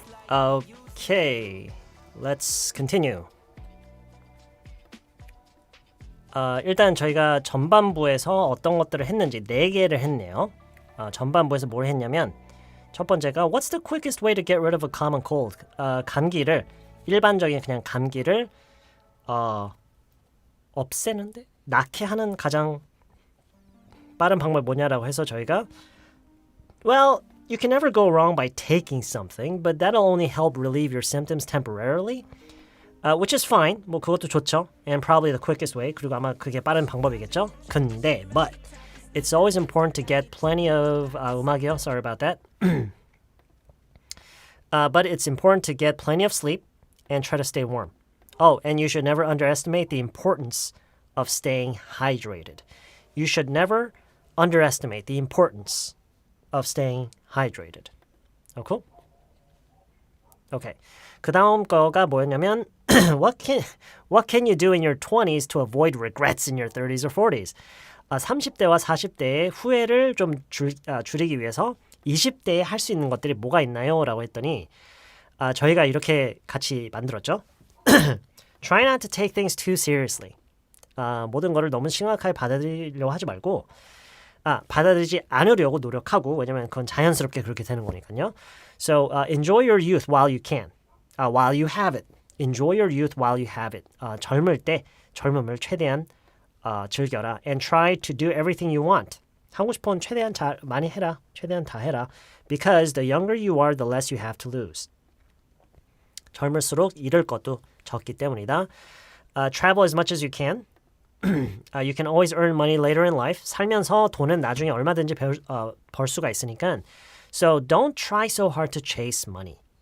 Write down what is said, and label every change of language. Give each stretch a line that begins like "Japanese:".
English: Okay, let's continue.
Korean: 일단 저희가 전반부에서 어떤 것들을 했는지 4개를 했네요. 전반부에서 뭘 했냐면 첫 번째가
English: What's the quickest way to get rid of a common cold?
Korean: 감기를, 일반적인 그냥 감기를 없애는데 낫게 하는 가장 빠른 방법이 뭐냐라고 해서 저희가
English: Well, you can never go wrong by taking something, but that'll only help relieve your symptoms temporarily, which is fine.
Korean: 뭐 그것도 좋죠.
English: And probably the quickest way.
Korean: 그리고 아마 그게 빠른 방법이겠죠.
English: 근데, but it's always important to get plenty of
Korean: 음악이요.
English: Sorry about that. But it's important to get plenty of sleep and try to stay warm. Oh, and you should never underestimate the importance of staying hydrated. You should never underestimate the importance of staying hydrated. Okay? Okay.
Korean: 그 다음 거가 뭐였냐면
English: what can you do in your 20s to avoid regrets in your 30s or 40s?
Korean: 30대와 40대의 후회를 좀 줄이기 위해서 20대에 할 수 있는 것들이 뭐가 있나요? 라고 했더니 저희가 이렇게 같이 만들었죠.
English: Try not to take things too seriously.
Korean: 모든 거를 너무 심각하게 받아들이려고 하지 말고 받아들이지 않으려고 노력하고, 왜냐면 그건 자연스럽게 그렇게 되는 거니까요.
English: So enjoy your youth while you can, while you have it. Enjoy your youth while you have it.
Korean: 젊을 때 젊음을 최대한 즐겨라.
English: And try to do everything you want.
Korean: 하고 싶은 최대한 많이 해라. 최대한 다 해라.
English: Because the younger you are, the less you have to lose.
Korean: 젊을수록 잃을 것도 적기 때문이다.
English: Travel as much as you can. You can always earn money later in life.
Korean: 살면서 돈은 나중에 얼마든지 벌 수가 있으니까.
English: So don't try so hard to chase money.